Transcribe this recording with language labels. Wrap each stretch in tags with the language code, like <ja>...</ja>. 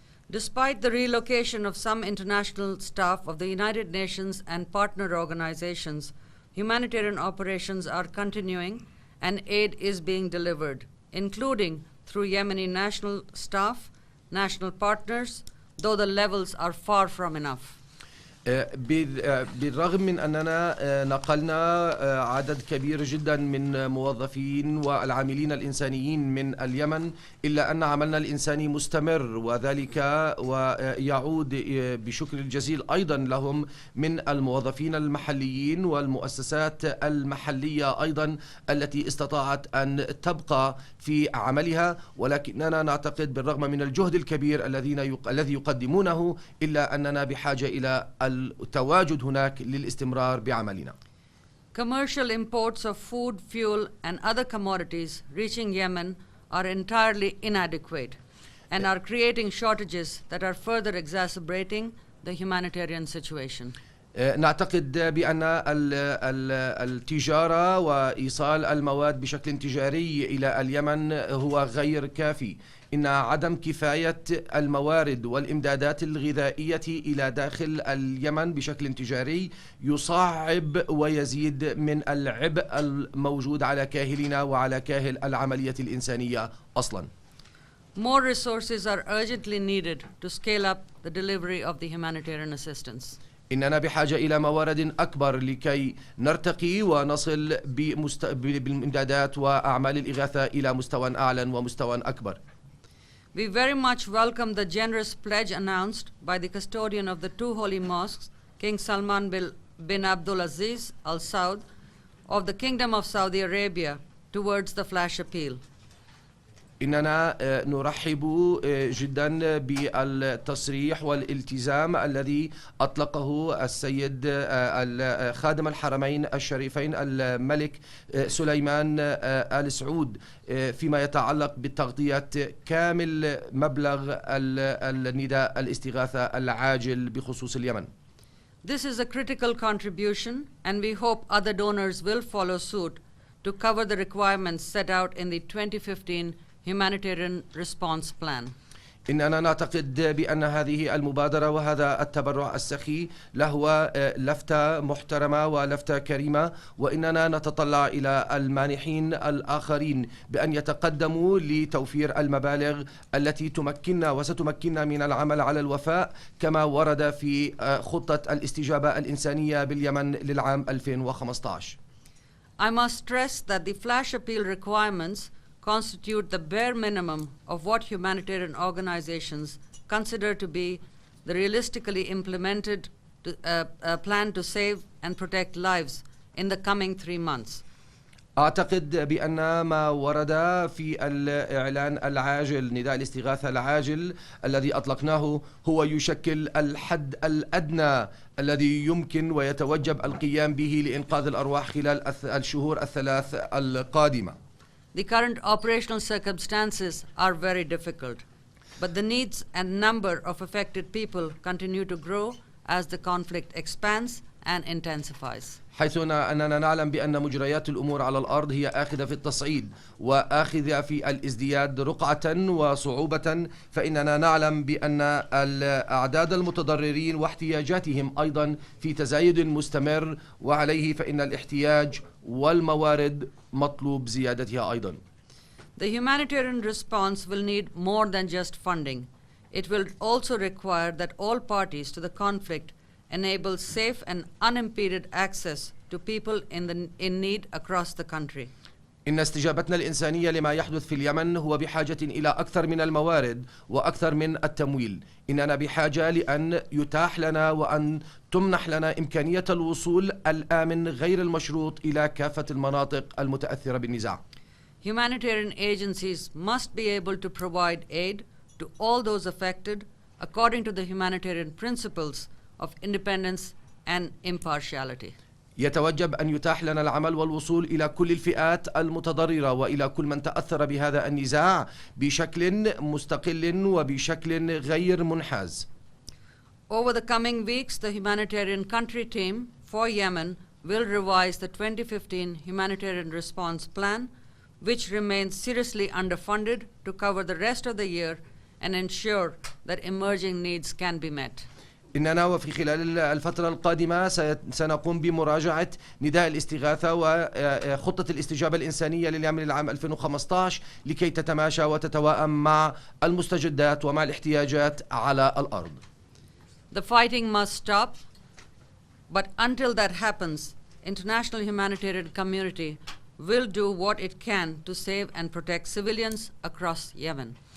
<en>Despite the relocation of some international staff of the United Nations and partner organizations, humanitarian operations are continuing and aid is being delivered, including through Yemeni national staff, national partners, though the levels are far from enough.</en> <ar>بالرغم من أننا نقلنا عدد كبير جدا من موظفين والعاملين الإنسانيين من اليمن، إلا أن عملنا الإنساني مستمر، وذلك ويعود بشكر الجزيل أيضا لهم من الموظفين المحليين والمؤسسات المحلية أيضا التي استطاعت أن تبقى في عملها. ولكننا نعتقد بالرغم من الجهد الكبير الذي يقدمونه، إلا أننا بحاجة إلى التواجد هناك للاستمرار بعملنا.</ar> <en>Commercial imports of food, fuel, and other commodities reaching Yemen are entirely inadequate and are creating shortages that are further exacerbating the humanitarian situation.</en> <ar>نعتقد بأن التجارة وإيصال المواد بشكل تجاري إلى اليمن هو غير كافي. إن عدم كفاية الموارد والإمدادات الغذائية إلى داخل اليمن بشكل تجاري يصعب ويزيد من العبء الموجود على كاهلنا وعلى كاهل العملية الإنسانية أصلاً.</ar> <en>More resources are urgently needed to scale up the delivery of the humanitarian assistance.</en> <ar>إننا بحاجة إلى موارد أكبر لكي نرتقي ونصل بالإمدادات وأعمال الإغاثة إلى مستوى أعلى ومستوى أكبر.</ar> <en>We very much welcome the generous pledge announced by the custodian of the two holy mosques, King Salman bin Abdulaziz Al Saud of the Kingdom of Saudi Arabia, towards the flash appeal.</en> <ar>إننا نرحب جدا بالتصريح والالتزام الذي أطلقه السيد خادم الحرمين الشريفين الملك سليمان آل سعود فيما يتعلق بتغطية كامل مبلغ النداء الاستغاثة العاجل بخصوص اليمن.</ar> <en>This is a critical contribution, and we hope other donors will follow suit to cover the requirements set out in the 2015 Humanitarian Response Plan.</en> <ar>إننا نعتقد بأن هذه المبادرة وهذا التبرع السخي له لفتة محترمة ولفتة كريمة، وإننا نتطلع إلى المانحين الآخرين بأن يتقدموا لتوفير المبالغ التي تمكننا وستمكننا من العمل على الوفاء كما ورد في خطة الاستجابة الإنسانية باليمن للعام 2015.</ar> <en>I must stress that the flash appeal requirements constitute the bare minimum of what humanitarian organizations consider to be the realistically implemented plan to save and protect lives in the coming 3 months.</en> <ar>أعتقد بأن ما ورد في الإعلان العاجل نداء الاستغاثة العاجل الذي أطلقناه هو يشكل الحد الأدنى الذي يمكن ويتوجب القيام به لإنقاذ الأرواح خلال الشهور الثلاث القادمة.</ar> <en>The current operational circumstances are very difficult, but the needs and number of affected people continue to grow as the conflict expands and intensifies.</en> <ar>حيث أننا نعلم بأن مجريات الأمور على الأرض هي آخذة في التصعيد وآخذة في الازدياد رقعة وصعوبة، فإننا نعلم بأن الأعداد المتضررين واحتياجاتهم أيضا في تزايد مستمر، وعليه فإن الاحتياج والموارد مطلوب زيادتها أيضا.</ar> <en>The humanitarian response will need more than just funding. It will also require that all parties to the conflict enable safe and unimpeded access to people in need across the country.</en> <ar>إن استجابتنا الإنسانية لما يحدث في اليمن هو بحاجة إلى أكثر من الموارد وأكثر من التمويل. إننا بحاجة لأن يتاح لنا وأن تمنح لنا إمكانية الوصول الآمن غير المشروط إلى كافة المناطق المتأثرة بالنزاع.</ar> <en>Humanitarian agencies must be able to provide aid to all those affected according to the humanitarian principles of independence and impartiality.</en> <ar>يتوجب أن يتاح لنا العمل والوصول إلى كل الفئات المتضررة وإلى كل من تأثر بهذا النزاع بشكل مستقل وبشكل غير منحاز.</ar> <en>Over the coming weeks, the humanitarian country team for Yemen will revise the 2015 Humanitarian Response Plan, which remains seriously underfunded, to cover the rest of the year and ensure that emerging needs can be met.</en> <ar>إننا وفي خلال الفترة القادمة سنقوم بمراجعة نداء الاستغاثة وخطة الاستجابة الإنسانية لليمن للعام 2015 لكي تتماشى وتتوائم مع المستجدات ومع الاحتياجات على الأرض.</ar> <en>The fighting must stop. But until that happens, international humanitarian community will do what it can to save and protect civilians across Yemen.</en>